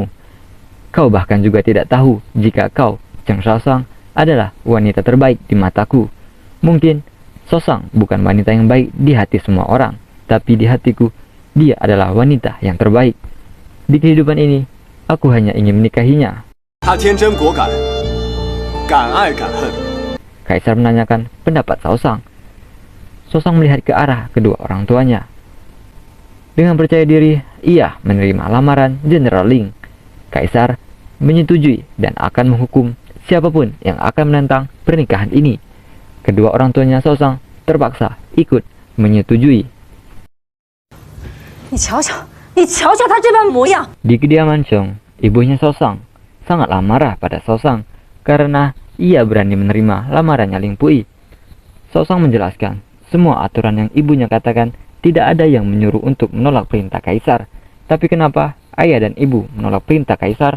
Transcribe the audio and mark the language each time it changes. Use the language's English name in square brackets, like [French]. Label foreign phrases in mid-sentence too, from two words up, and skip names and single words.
[Indonesian] Kau bahkan juga tidak tahu jika kau, Cheng Saosang, adalah wanita terbaik di mataku. Mungkin Saosang bukan wanita yang baik di hati semua orang, tapi di hatiku, dia adalah wanita yang terbaik. Di kehidupan ini, aku hanya ingin menikahinya. [Chinese] 他天真果敢，敢爱敢恨。 [Indonesian] Kaisar menanyakan pendapat Saosang. Saosang melihat ke arah kedua orang tuanya. Dengan percaya diri, ia menerima lamaran Jenderal Ling. Kaisar menyetujui dan akan menghukum siapapun yang akan menentang pernikahan ini. Kedua orang tuanya Saosang terpaksa ikut menyetujui. [Chinese] 你瞧瞧，你瞧瞧他这般模样。 [Indonesian] Di kediaman Chong, ibunya Saosang sangatlah marah pada Saosang karena ia berani menerima lamarannya Ling Pui. Saosang menjelaskan, semua aturan yang ibunya katakan tidak ada yang menyuruh untuk menolak perintah kaisar. Tapi kenapa ayah dan ibu menolak perintah kaisar?